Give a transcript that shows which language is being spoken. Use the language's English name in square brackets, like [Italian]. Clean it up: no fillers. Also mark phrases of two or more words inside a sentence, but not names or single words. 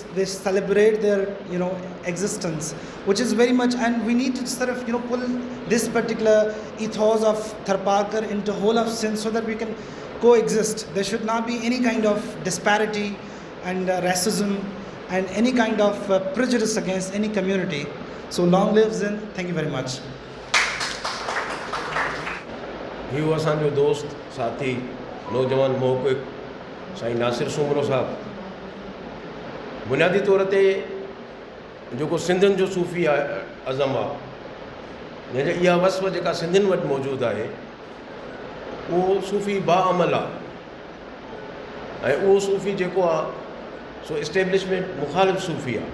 [English] They celebrate their existence, which is very much, and we need to sort of pull this particular ethos of Tharparkar into whole of Sindh so that we can coexist. There should not be any kind of disparity and racism and any kind of prejudice against any community. So long live Sindh. Thank you very much. [Sindhi] हीउ असांजो दोस्त साथी नौजवान मोहक़िक़ साईं नासिर सूमरो साहब बुनियादी तौर ते जेको सिंधियुनि जो सूफ़ी अज़म आहे जंहिंजे इहा वस्फ़ जेका सिंधियुनि वटि मौजूदु आहे उहो सूफ़ी बाअमल आहे ऐं उहो सूफ़ी जेको आहे सो इस्टेब्लिशमेंट मुखालिफ़ सूफ़ी आहे।